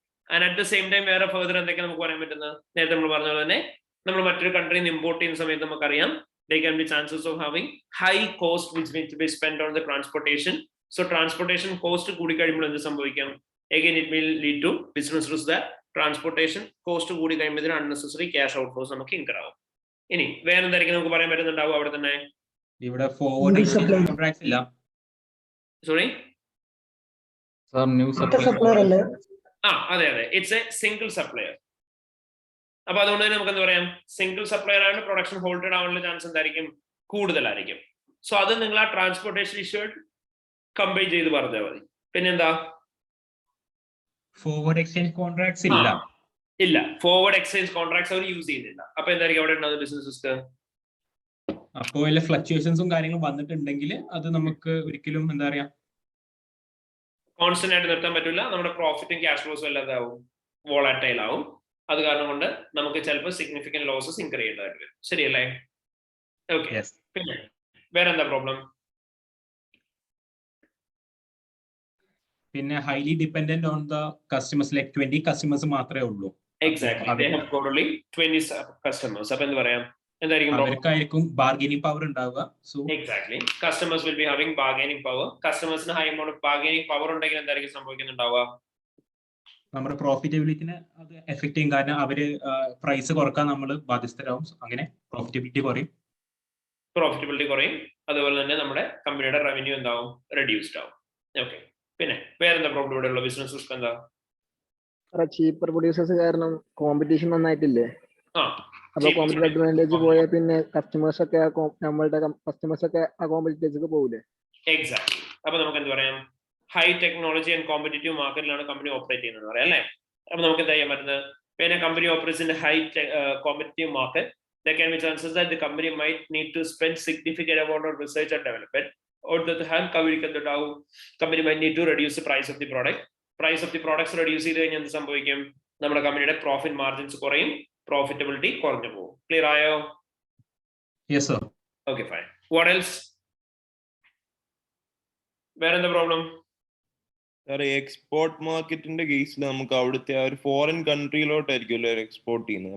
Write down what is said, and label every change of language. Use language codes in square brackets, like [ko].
[ml] And at the same time വേറെ further എന്തൊക്കെ നമുക്ക് പറയാൻ പറ്റുന്നത്, നേരത്തെ നമ്മൾ പറഞ്ഞ പോലെ തന്നെ നമ്മൾ മറ്റൊരു കൺട്രിയിൽ നിന്ന് ഇമ്പോർട്ട് ചെയ്യുന്ന സമയത്ത് നമുക്കറിയാം [en] there can be chances of having high cost which need to be spent on the transportation. So transportation cost [ml] കൂടി കഴിയുമ്പോൾ എന്ത് സംഭവിക്കാം, [en] again it will lead to business risk that transportation cost കൂടി കഴിയുമ്പോൾ unnecessary cash outflows നമുക്ക് incur ആവും. [ml] ഇനി വേറെ എന്തായിരിക്കും നമുക്ക് പറയാൻ പറ്റുന്നുണ്ടാവും അവിടെ തന്നെ? ഇവിടെ ഫോർവേഡ് എക്സ്ചേഞ്ച് കോൺട്രാക്ട്സ് ഇല്ല. [en] sorry [ml] സർ, ന്യൂ സപ്ലയർ അല്ലേ? [en] അതെ, it's a single supplier. [ml] അപ്പൊ അതുകൊണ്ട് തന്നെ നമുക്ക് എന്താ പറയാം, സിംഗിൾ സപ്ലയർ ആണ്, പ്രൊഡക്ഷൻ ഹോൾട്ടഡ് ആവാനുള്ള ചാൻസ് എന്തായിരിക്കും, കൂടുതലായിരിക്കും. സോ അത് നിങ്ങൾ ആ ട്രാൻസ്പോർട്ടേഷൻ ഇഷ്യൂ കമ്പൈൻ ചെയ്ത് പറഞ്ഞാൽ മതി. പിന്നെന്താ, [en] forward exchange contracts [ml] ഇല്ല, ഫോർവേഡ് എക്സ്ചേഞ്ച് കോൺട്രാക്ട്സ് അവർ യൂസ് ചെയ്യുന്നില്ല. അപ്പൊ എന്തായിരിക്കും അവിടെ ഉണ്ടാകുന്ന ബിസിനസ്? അപ്പോ വല്ല ഫ്ലക്ച്വേഷൻസും കാര്യങ്ങളും വന്നിട്ടുണ്ടെങ്കിൽ അത് നമുക്ക് ഒരിക്കലും എന്താ പറയാ കോൺസ്റ്റന്റ് ആയിട്ട് നിർത്താൻ പറ്റില്ല. നമ്മുടെ പ്രോഫിറ്റും ക്യാഷ് ഫ്ലോസും അല്ലാതാവും, വോളറ്റൈൽ ആവും. അത് കാരണം കൊണ്ട് നമുക്ക് ചിലപ്പോൾ സിഗ്നിഫിക്കന്റ് ലോസസ് ഇൻകർ ചെയ്യേണ്ടതായിട്ട് വരും. ശരിയല്ലേ? ഓക്കെ. പിന്നെ വേറെന്താ പ്രോബ്ലം? [en] പിന്നെ highly dependent on the customers, like 20 customers [ml] മാത്രമേ ഉള്ളൂ. [en] Exactly, they have got only 20 customers. [ml] അപ്പൊ എന്ത് പറയാം, എന്തായിരിക്കും അവർക്കായിരിക്കും ബാർഗൈനിങ് പവർ ഉണ്ടാവുക. [en] so [ml] exactly, [en] Customers will be having bargaining power. [ml] കസ്റ്റമേഴ്സിന് high amount of bargaining power ഉണ്ടെങ്കിൽ എന്തായിരിക്കും സംഭവിക്കുന്നുണ്ടാവുക, നമ്മുടെ പ്രോഫിറ്റബിലിറ്റിനെ അത് എഫക്ട് ചെയ്യും. കാരണം അവര് പ്രൈസ് കുറക്കാൻ നമ്മൾ ബാധ്യസ്ഥരാകും. അങ്ങനെ പ്രോഫിറ്റബിലിറ്റി കുറയും. അതുപോലെ തന്നെ നമ്മുടെ കമ്പനിയുടെ റവന്യൂ എന്താവും, റെഡ്യൂസ്ഡ് ആവും. ഓക്കെ. പിന്നെ വേറെന്താ പ്രോബ്ലം ഇവിടെ ഉള്ള ബിസിനസ് റിസ്ക് എന്താ? ചീപ്പർ പ്രൊഡ്യൂസേഴ്സ് കാരണം കോമ്പറ്റീഷൻ നന്നായിട്ടില്ലേ? അപ്പൊ കോമ്പറ്റീവ് അഡ്വാൻറ്റേജ് പോയാൽ പിന്നെ കസ്റ്റമേഴ്സ് ഒക്കെ നമ്മളുടെ കസ്റ്റമേഴ്സ് ഒക്കെ ആ കോമ്പറ്റീറ്റേഴ്സിലേക്ക് പോകൂലേ? [en] Exactly. [ml] അപ്പൊ നമുക്ക് എന്ത് പറയാം, high technology and competitive മാർക്കറ്റിലാണ് company operate ചെയ്യുന്നത് പറയാം അല്ലേ? അപ്പൊ നമുക്ക് എന്താ ചെയ്യാൻ പറ്റുന്നത്, പിന്നെ [en] Company operates in high competitive market, there can be chances that the company might need to spend significant amount of research and development. Or the hand company might need to reduce the price of the product. [ml] Price of the products reduce ചെയ്ത് കഴിഞ്ഞാൽ എന്ത് സംഭവിക്കും, നമ്മുടെ കമ്പനിയുടെ profit margins കുറയും, profitability കുറഞ്ഞു പോകും. Clear ആയോ? [en] Yes sir. Okay, fine. What else? [ml] വേറെന്താ പ്രോബ്ലം? എക്സ്പോർട്ട് മാർക്കറ്റിന്റെ കേസിൽ നമുക്ക് അവിടുത്തെ ഒരു ഫോറിൻ കൺട്രിയിലോട്ടായിരിക്കുമല്ലോ എക്സ്പോർട്ട് ചെയ്യുന്നത്.